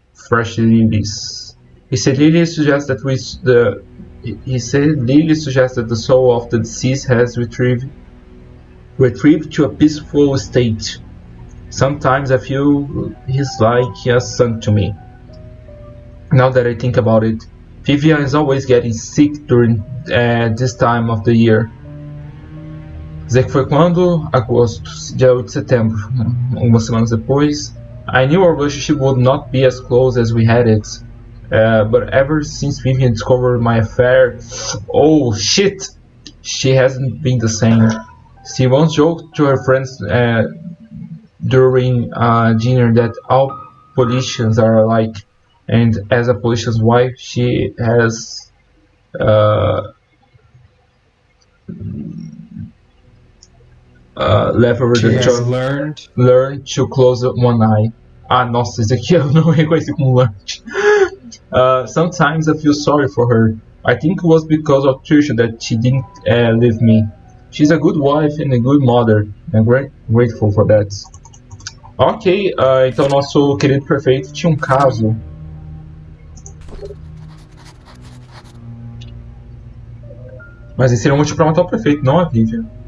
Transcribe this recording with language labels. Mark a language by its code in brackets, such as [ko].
[en] fresh lilies. He said Lily suggests that the soul of the deceased has retrieved to a peaceful state. Sometimes I feel he's like a son to me. Now that I think about it, Vivian is always getting sick during this time of the year. [pt] Dizer que foi quando? Agosto, dia 8 de setembro, algumas semanas depois. [en] I knew our relationship would not be as close as we had it. But ever since Vivian discovered my affair, oh shit, she hasn't been the same. She once joked to her friends during dinner that all politicians are alike, and as a politician's wife, she has learned to close one eye. [pt] Ah, nossa, esse aqui eu não reconheci como learned. [en] Sometimes I feel sorry for her. I think it was because of Trisha that she didn't leave me. She's a good wife and a good mother. I'm grateful for that. [pt] Ok, então nosso querido prefeito tinha um caso. Mas esse seria um motivo pra matar o prefeito, não a Vivian.